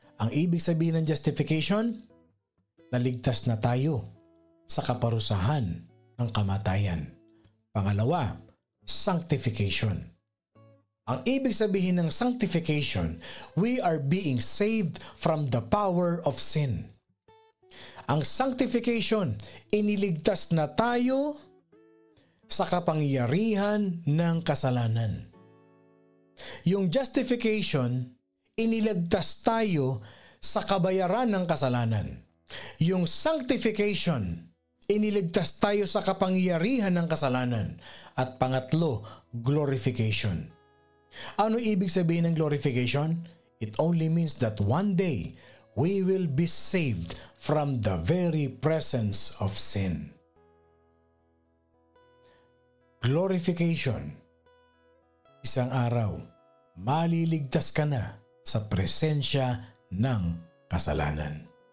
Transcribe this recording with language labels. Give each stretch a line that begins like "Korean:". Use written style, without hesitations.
Filipino: Ang ibig sabihin ng justification, naligtas na tayo sa kaparusahan ng kamatayan. Pangalawa, sanctification. Ang ibig sabihin ng
English: sanctification, we are being saved from the power of sin.
Filipino: Ang sanctification, iniligtas na tayo sa kapangyarihan ng kasalanan. Yung justification, iniligtas tayo sa kabayaran ng kasalanan. Yung sanctification, iniligtas tayo sa kapangyarihan ng kasalanan. At pangatlo, glorification. Ano ibig sabihin ng glorification?
English: It only means that one day, we will be saved from the very presence of sin. Glorification.
Filipino: Isang araw, maliligtas ka na sa presensya ng kasalanan.